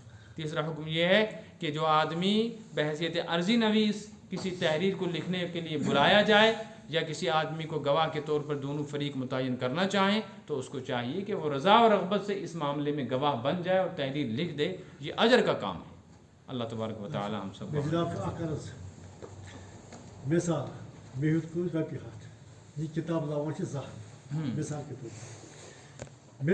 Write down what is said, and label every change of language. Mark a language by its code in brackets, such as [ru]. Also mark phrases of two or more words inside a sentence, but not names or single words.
[ur] تیسرا حکم یہ ہے کہ جو آدمی بحیثیت عرضی نویس کسی تحریر کو لکھنے کے لیے بلایا جائے یا کسی آدمی کو گواہ کے طور پر دونوں فریق متعین کرنا چاہیں تو اس کو چاہیے کہ وہ رضا و رغبت سے اس معاملے میں گواہ بن جائے اور تحریر لکھ دے، یہ اجر کا کام ہے۔ [ar] اللہ تبارک و تعالی [ur] ہم سب [ks] مثال مے ہیوت کُن رۄپیہِ ہَتھ، یہِ کِتاب لاوان چھِ 2 ہَتھ، [ur] مثال کے طور پر